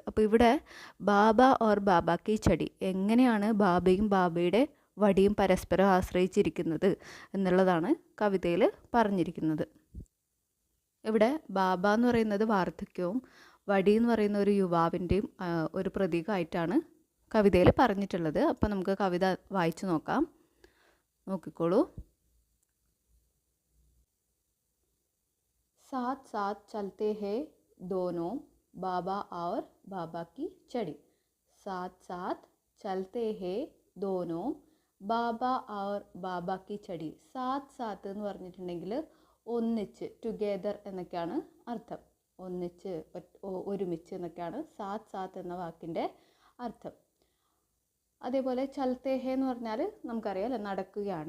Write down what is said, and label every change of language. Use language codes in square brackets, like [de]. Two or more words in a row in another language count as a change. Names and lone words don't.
[ml] അപ്പോൾ ഇവിടെ [hi] बाबा और बाबा की छड़ी, [ml] എങ്ങനെയാണ് ബാബയും ബാബയുടെ വടിയും പരസ്പരം ആശ്രയിച്ചിരിക്കുന്നത് എന്നുള്ളതാണ് കവിതയിൽ പറഞ്ഞിരിക്കുന്നത്. ഇവിടെ ബാബ എന്ന് പറയുന്നത് വാർദ്ധക്യവും വടി എന്ന് പറയുന്ന ഒരു യുവാവിൻ്റെയും ഒരു പ്രതീകമായിട്ടാണ് കവിതയിൽ പറഞ്ഞിട്ടുള്ളത്. അപ്പോൾ നമുക്ക് കവിത വായിച്ചു നോക്കാം. നോക്കിക്കോളൂ. [hi] साथ साथ चलते हैं दोनों बाबा और बाबा की चड़ी. साथ साथ चलते हैं दोनों बाबा और बाबा की छड़ी. साथ साथ [ml] എന്ന് പറഞ്ഞിട്ടുണ്ടെങ്കിൽ ഒന്നിച്ച്, ടുഗെദർ എന്നൊക്കെയാണ് അർത്ഥം. ഒന്നിച്ച്, ഒരുമിച്ച് എന്നൊക്കെയാണ് [hi] साथ साथ [ml] എന്ന വാക്കിൻ്റെ അർത്ഥം. അതേപോലെ ചൽത്തേഹേ എന്ന് പറഞ്ഞാൽ നമുക്കറിയാമല്ലോ, നടക്കുകയാണ്.